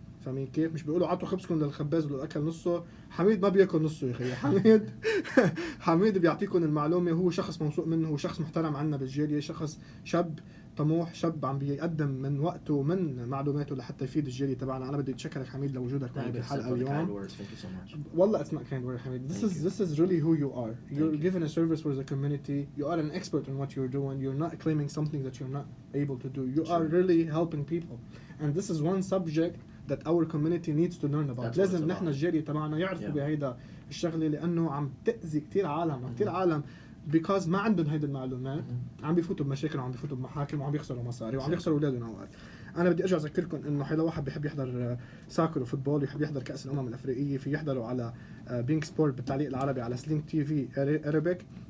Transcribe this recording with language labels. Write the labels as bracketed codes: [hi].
[ar] فاهمين كيف؟ مش بيقولوا عطوا خبزكم للخباز ولو أكل نصه. حميد ما بياكل نصه يا أخي. حميد بيعطيكم المعلومة. هو شخص موثوق منه, هو شخص محترم عنا بالجالية, شخص شاب طموح, شاب عم بيقدم من وقته ومن معلوماته لحتى يفيد الجالية تبعنا. أنا بدي أتشكرك حميد لوجودك معي بالحلقة اليوم. والله اسمع [en] kind word [ar] حميد. [en] This is really who you are. You're giving a service for the community. You are an expert in what you're doing. You're not claiming something that you're not able to do. You are really helping people. And this is one subject that our community needs to learn about. [ar] لازم نحن الجالية تبعنا يعرفوا بهيدا الشغلة, لأنه عم تأذي كتير عالم, كتير عالم [en] because [ar] ما عندهم هيدا المعلومات, عم بيفوتوا بمشاكل وعم بيفوتوا بمحاكم وعم بيخسروا مصاري وعم بيخسروا أولادهم أوقات. أنا بدي أرجع أذكركم إنه حيلا واحد بيحب يحضر ساكر وفوتبول ويحب يحضر كأس الأمم الأفريقية, في يحضروا على بينك سبورت بالتعليق العربي على سلينك تي في أرابيك.